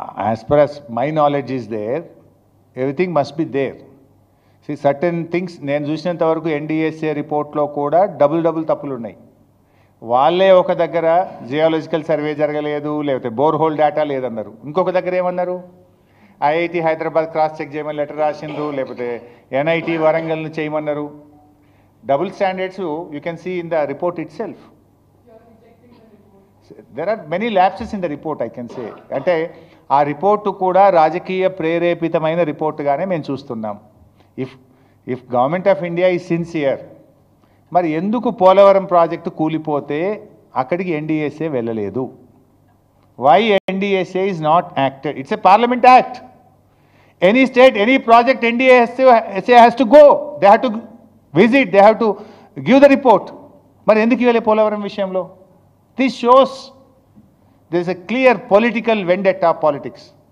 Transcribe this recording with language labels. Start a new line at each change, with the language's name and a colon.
English: as per as my knowledge is there, everything must be there. See, certain things
Telugu: నేను చూసినంత వరకు NDSA రిపోర్ట్లో కూడా డబుల్ తప్పులు ఉన్నాయి. వాళ్ళే ఒక దగ్గర జియాలజికల్ సర్వే జరగలేదు, లేకపోతే బోర్ హోల్ డేటా లేదన్నారు. ఇంకొక దగ్గర ఏమన్నారు, ఐఐటి హైదరాబాద్ క్రాస్ చెక్ చేయమని లెటర్ రాసిండ్రు, లేకపోతే ఎన్ఐటి వరంగల్ని చేయమన్నారు.
English: Double standards you can see in the report itself. There are many lapses in the report I can say.
Telugu: అంటే ఆ రిపోర్టు కూడా రాజకీయ ప్రేరేపితమైన రిపోర్టుగానే మేము చూస్తున్నాం.
English: if government of India is sincere,
Telugu: మరి ఎందుకు పోలవరం ప్రాజెక్టు కూలిపోతే అక్కడికి ఎన్డీఎస్ఏ వెళ్ళలేదు?
English: Why NDSA is not acted? It's a parliament act. Any state, any project NDSA has to go, they have to visit, they have to give the report.
Telugu: మరి ఎందుకు ఇవ్వలే పోలవరం విషయంలో?
English: This shows there is a clear political vendetta politics.